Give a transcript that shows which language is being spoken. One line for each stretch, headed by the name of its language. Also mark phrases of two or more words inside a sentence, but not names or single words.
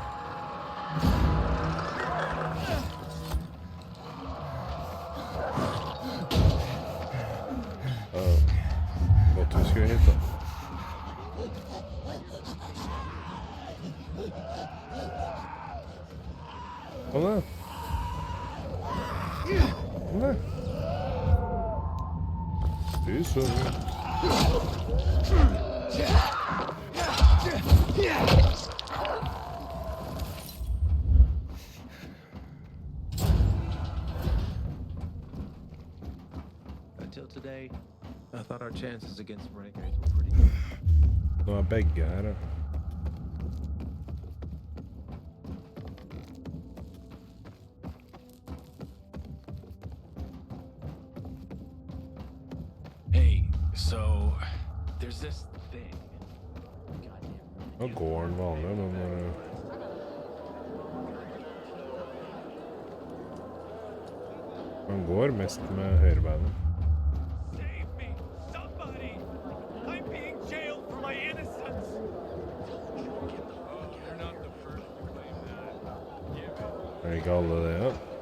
Norwegian: Godt vi skulle hit da. Kom da. Kom da. Fy søren.
English: Until today, I thought our chances against renegades were pretty good.
Norwegian: Nå begge her, ja.
English: Hey, so there's this thing.
Norwegian: Nå går den vanlig, men... Han går mest med høyrebeinet. Er ikke alle det, ja?